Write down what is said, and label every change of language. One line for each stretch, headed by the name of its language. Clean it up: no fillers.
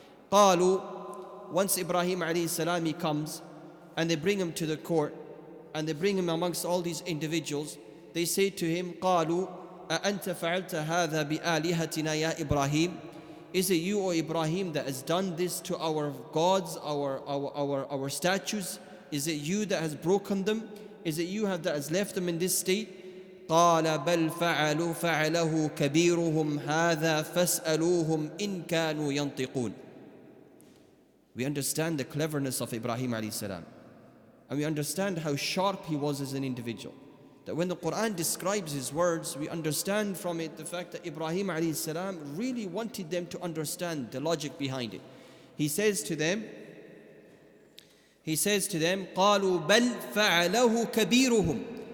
Arabic: قالوا,
English: once Ibrahim alayhi salam, he comes and they bring him to the court and they bring him amongst all these individuals, they say to him,
Arabic: قالوا أأنت فعلت هذا بآلهتنا يا إبراهيم.
English: Is it you, O Ibrahim, that has done this to our gods, our statues? Is it you that has broken them? Is it you that has left them in this state?
Arabic: قال بل فعله كبيرهم هذا فاسألوهم إن كانوا ينطقون.
English: We understand the cleverness of Ibrahim alayhi salam, and we understand how sharp he was as an individual. That when the Quran describes his words, we understand from it the fact that Ibrahim alayhi salam really wanted them to understand the logic behind it. He says to them,
Arabic: قالوا بل فعله كبيرهم.